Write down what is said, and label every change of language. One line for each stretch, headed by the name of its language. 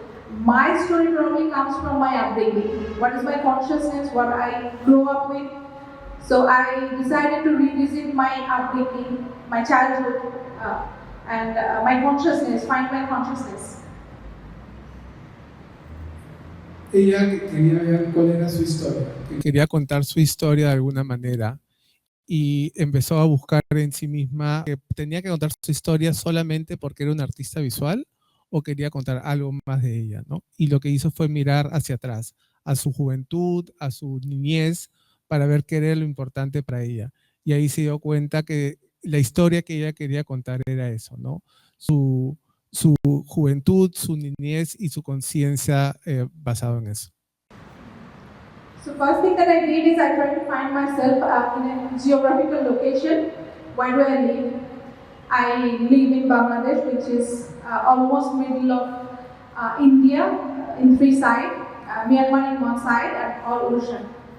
English: My story probably comes from my upbringing. What is my consciousness, what I grew up with. So I decided to revisit my upbringing, my childhood, and my consciousness, find my consciousness.
Spanish: Ella quería ver cuál era su historia, quería contar su historia de alguna manera y empezó a buscar en sí misma que tenía que contar su historia solamente porque era una artista visual o quería contar algo más de ella, ¿no? Y lo que hizo fue mirar hacia atrás, a su juventud, a su niñez, para ver qué era lo importante para ella. Y ahí se dio cuenta que la historia que ella quería contar era eso, ¿no? Su juventud, su niñez y su conciencia basado en eso.
English: So first thing that I did is I tried to find myself in a geographical location. Where do I live? I live in Bangladesh, which is almost middle of India in three sides, Myanmar in one side and all ocean.